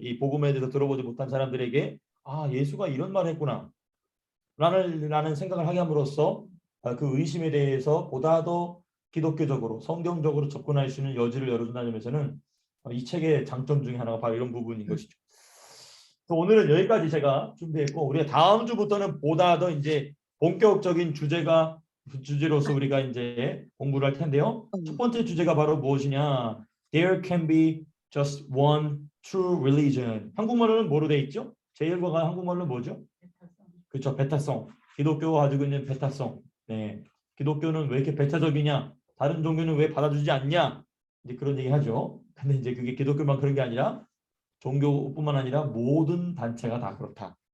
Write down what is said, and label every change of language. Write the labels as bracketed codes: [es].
[ko] 이 복음에 대해서 들어보지 못한 사람들에게 예수가 이런 말을 했구나 라는 생각을 하게 함으로써 그 의심에 대해서 보다 더 기독교적으로 성경적으로 접근할 수 있는 여지를 열어준다는 점에서는 이 책의 장점 중에 하나가 바로 이런 부분인 것이죠. 오늘은 여기까지 제가 준비했고 우리가 다음 주부터는 보다 더 이제 본격적인 주제로서 우리가 이제 공부를 할 텐데요. 첫 번째 주제가 바로 무엇이냐? [en] There can be just one true religion. [ko] 한국말로는 뭐로 돼 있죠? 제1과가 한국말로 뭐죠? 그렇죠. 베타성. 기독교가 가지고 있는 베타성. 네. 기독교는 왜 이렇게 배타적이냐? 다른 종교는 왜 받아주지 않냐? 이제 그런 얘기 하죠. 근데 이제 그게 기독교만 그런 게 아니라 종교뿐만 아니라 모든 단체가 다 그렇다.